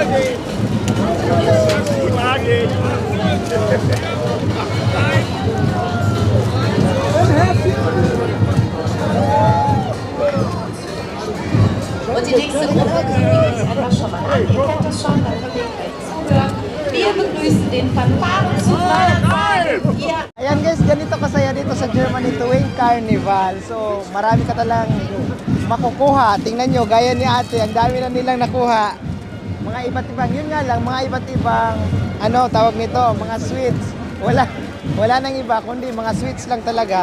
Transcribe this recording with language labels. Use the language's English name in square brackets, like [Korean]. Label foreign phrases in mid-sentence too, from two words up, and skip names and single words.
[German] Und die nächste Gruppe kündigt sich einfach schon mal an. Ihr kennt das schon, dann könnt ihr gleich zuhören. Wir begrüßen den Fanfarenzug meiner Zeit. [Filipino] Ayan guys, ganito kasaya dito sa Germany tuwing Carnival. So, marami ka talang makukuha. Tingnan nyo, gaya ni ate, ang dami na nilang nakuha. Mga iba't ibang, yun nga lang, mga iba't ibang, ano, tawag nito, mga sweets. Wala nang iba, kundi mga sweets lang talaga.